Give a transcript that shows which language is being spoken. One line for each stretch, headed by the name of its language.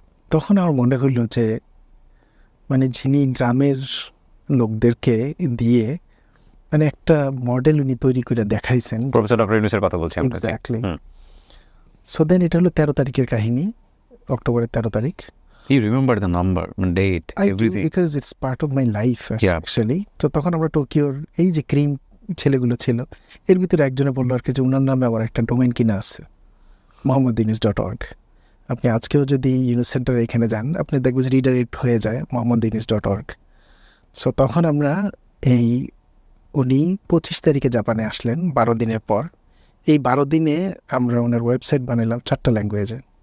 Bangla: তখন আমার মনে হইল যে মানে যিনি গ্রামের লোকদেরকে দিয়ে মানে একটা মডেল উনি তৈরি করে দেখাইছেন, প্রফেসর ডক্টর ইউনূসের কথা বলছি। এক্স্যাক্টলি। সো দেন এটা হলো 13 তারিখের কাহিনী, অক্টোবরের 13 তারিখ।
English: You remember the number, date, everything? Because it's part of my life actually.
Bangla: তো তখন আমরা টোকিওর এই যে ক্রিম ছেলেগুলো ছিল, এর ভিতরে একজনে বললো আর কি যে ওনার নামে আবার একটা ডোমেইন কিনা আছে, mohammadinis.org। আপনি আজকেও যদি ইউনুস সেন্টার এখানে যান, আপনি দেখবেন যে রিডাইরেক্ট হয়ে যায় mohammadinis.org। সো তখন আমরা উনি 25 তারিখে জাপানে আসলেন, 12 দিনের পর। এই 12 দিনে আমরা ওনার ওয়েবসাইট বানালাম 4টা ল্যাঙ্গুয়েজে।